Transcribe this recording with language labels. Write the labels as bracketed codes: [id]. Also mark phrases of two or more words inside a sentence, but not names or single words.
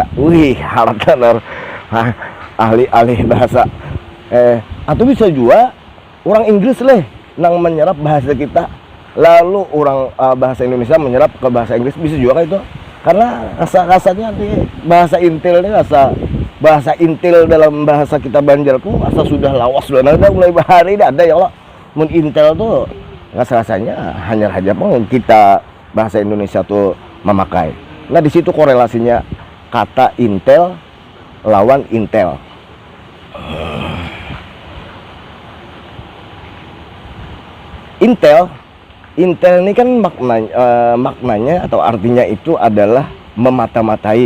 [id] Wih, harapkan ahli-ahli bahasa. Atau bisa juga orang Inggris nang menyerap bahasa kita, lalu orang bahasa Indonesia menyerap ke bahasa Inggris, bisa juga itu. [bjn] Karena rasanya di bahasa intel ini bahasa intel dalam bahasa kita Banjar tuh asa sudah lawas, sudah ada mulai bahari ada ya Allah. Mun intel tuh rasanya hanya saja kita bahasa Indonesia tuh memakai. [id] Nah, di situ korelasinya kata intel lawan intel. Intel ini kan maknanya atau artinya itu adalah memata-matai.